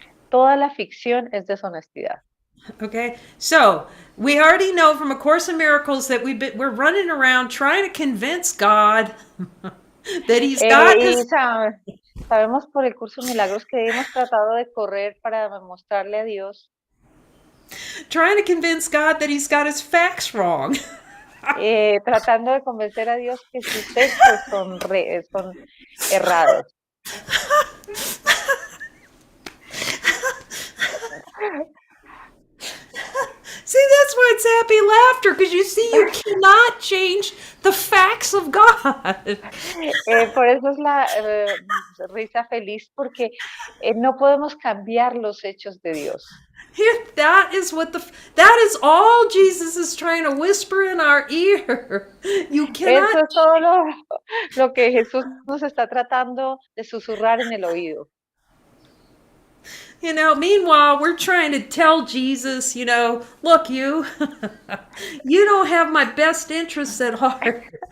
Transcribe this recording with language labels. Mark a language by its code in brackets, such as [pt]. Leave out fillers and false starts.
[es] Toda la ficción es deshonestidad. [en] Okay, so we already know from A Course in Miracles that we're running around trying to convince God that He's got His. [es] Sabemos por el curso de milagros que hemos tratado de correr para mostrarle a Dios. [en] Trying to convince God that He's got His facts wrong. [es] Tratando de convencer a Dios que sus hechos son errados. [en] See, that's why it's happy laughter, because you see, you cannot change the facts of God. [es] Por eso es la risa feliz, porque no podemos cambiar los hechos de Dios. [en] That is all Jesus is trying to whisper in our ear. You cannot. [es] Eso es todo lo que Jesús nos está tratando de susurrar en el oído. [en] You know, meanwhile, we're trying to tell Jesus, you know, look, you don't have my best interests at heart.